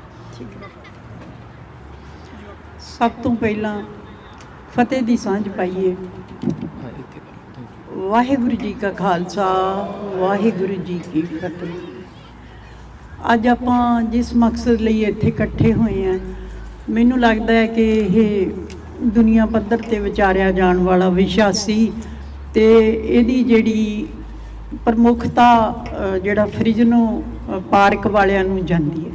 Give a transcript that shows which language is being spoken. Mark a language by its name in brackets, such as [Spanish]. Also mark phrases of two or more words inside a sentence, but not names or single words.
[Punjabi] ਠੀਕ ਹੈ। ਸਭ ਤੋਂ ਪਹਿਲਾਂ ਫ਼ਤਿਹ ਦੀ ਸਾਂਝ ਪਾਈਏ। ਵਾਹਿਗੁਰੂ ਜੀ ਕਾ ਖ਼ਾਲਸਾ, ਵਾਹਿਗੁਰੂ ਜੀ ਕੀ ਫ਼ਤਿਹ। ਅੱਜ ਆਪਾਂ ਜਿਸ ਮਕਸਦ ਲਈ ਇੱਥੇ ਇਕੱਠੇ ਹੋਏ ਹਾਂ, ਮੈਨੂੰ ਲੱਗਦਾ ਹੈ ਕਿ ਇਹ ਦੁਨੀਆ ਪੱਧਰ ਤੇ ਵਿਚਾਰਿਆ ਜਾਣ ਵਾਲਾ ਵਿਸ਼ਾ ਸੀ, ਤੇ ਇਹਦੀ ਜਿਹੜੀ ਪ੍ਰਮੁੱਖਤਾ ਜਿਹੜਾ ਫ੍ਰਿਜ਼ਨੋ ਪਾਰਕ ਵਾਲਿਆਂ ਨੂੰ ਜਾਂਦੀ ਹੈ।